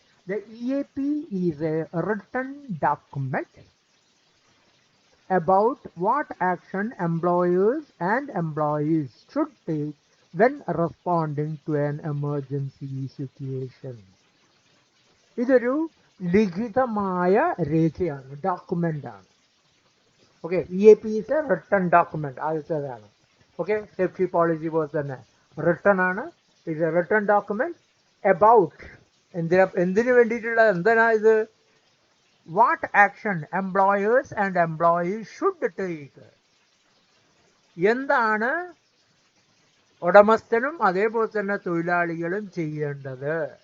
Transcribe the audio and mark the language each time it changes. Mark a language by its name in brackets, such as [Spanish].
[English] The EAP is a written document about what action employers and employees should take when responding to an emergency situation. [Malayalam] ഇതൊരു ലിഖിതമായ രേഖയാണ്, document ആണ്. [English] Okay, EAP is a written document. [Malayalam] ആദ്യത്തേതാണ്. Okay, safety policy പോലെ തന്നെ written ആണ്. [English] it a written document about [Malayalam] എന്തിനു വേണ്ടിയിട്ടുള്ള എന്തിനാ ഇത്? [English] What action employers and employees should take. [Malayalam] എന്താണ് ഉടമസ്ഥനും അതേപോലെ തന്നെ തൊഴിലാളികളും ചെയ്യേണ്ടത്?